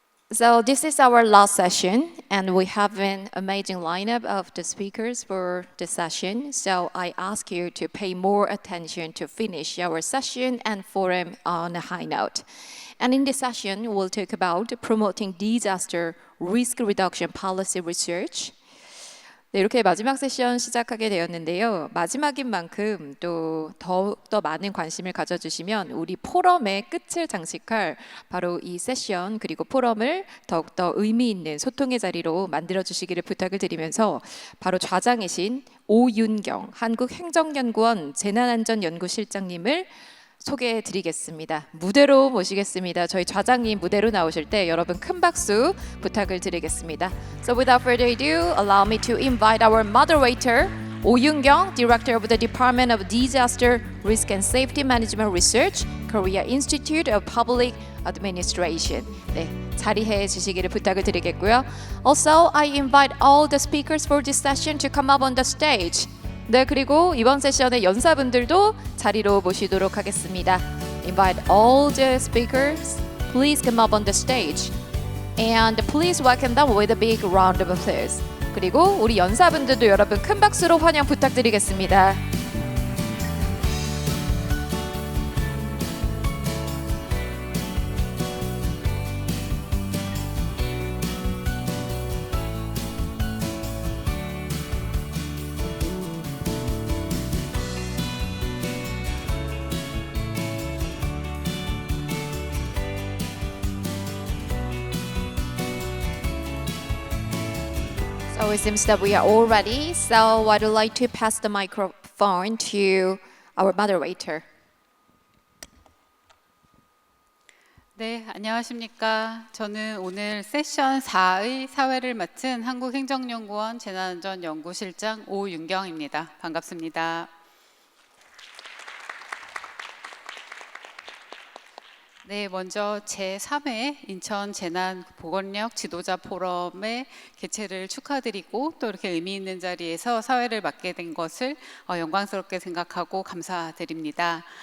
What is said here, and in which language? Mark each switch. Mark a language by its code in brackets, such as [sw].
[en] So this is our last session, and we have an amazing lineup of the speakers for the session. So I ask you to pay more attention to finish our session and forum on a high note. And in this session, we'll talk about promoting disaster risk reduction policy research. [ko] 네, 이렇게 마지막 세션 시작하게 되었는데요. 마지막인 만큼 또 더욱더 많은 관심을 가져주시면 우리 포럼의 끝을 장식할 바로 이 세션 그리고 포럼을 더욱더 의미 있는 소통의 자리로 만들어주시기를 부탁을 드리면서 바로 좌장이신 오윤경 한국행정연구원 재난안전연구실장님을 소개해 드리겠습니다. 무대로 모시겠습니다. 저희 좌장님 무대로 나오실 때 여러분 큰 박수 부탁을 드리겠습니다. [en] So without further ado, allow me to invite our moderator, Yoon-kyung, Director of the Department of Disaster Risk and Safety Management Research, Korea Institute of Public Administration. [ko] 네, 자리해 주시기를 부탁을 드리겠고요. [en] Also, I invite all the speakers for this session to come up on the stage. [ko] 네, 그리고 이번 세션의 연사분들도 자리로 모시도록 하겠습니다. [en] Invite all the speakers. Please come up on the stage. And please welcome them with a big round of applause. [ko] 그리고 우리 연사분들도 여러분 큰 박수로 환영 부탁드리겠습니다. [en] So it seems that we are all ready. So I'd like to pass the microphone to our moderator. [ko] 네, 안녕하십니까. 저는 오늘 세션 4의 사회를 맡은 한국행정연구원 재난안전연구실장 오윤경입니다. 반갑습니다. 네, 먼저 제3회 인천 재난보건력 지도자 포럼의 개최를 축하드리고 또 이렇게 의미 있는 자리에서 사회를 맡게 된 것을 영광스럽게 생각하고 감사드립니다.